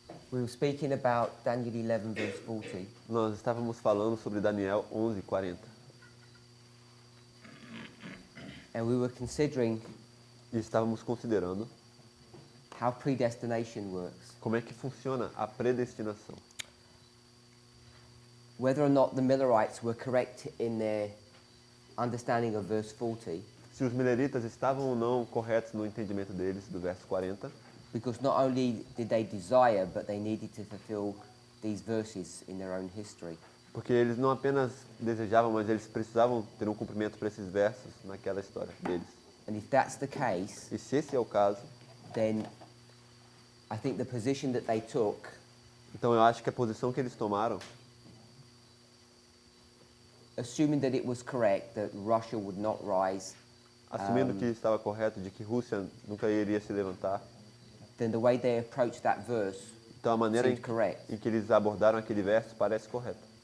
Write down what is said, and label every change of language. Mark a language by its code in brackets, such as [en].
[en] we were speaking about Daniel 11 verse 40. [pt] nós estávamos falando sobre Daniel 11:40. [en] And we were considering [pt] E estávamos considerando [en] how predestination works. [pt] como é que funciona a predestinação. [en] Whether or not the Millerites were correct in their understanding of verse 40, [pt] Se os mileritas estavam ou não corretos no entendimento deles, do verso 40, [en] because not only did they desire, but they needed to fulfill these verses in their own history. [pt] porque eles não apenas desejavam, mas eles precisavam ter um cumprimento para esses versos naquela história deles. [en] And if that's the case, [pt] E se esse é o caso, [en] then I think the position that they took [pt] então eu acho que a posição que eles tomaram, [en] assuming that it was correct that Russia would not rise, [pt] assumindo que estava correto, de que Rússia nunca iria se levantar, [en] then the way they approached that verse [pt] então a maneira [en] seemed correct. [pt] em que eles abordaram aquele verso parece correta.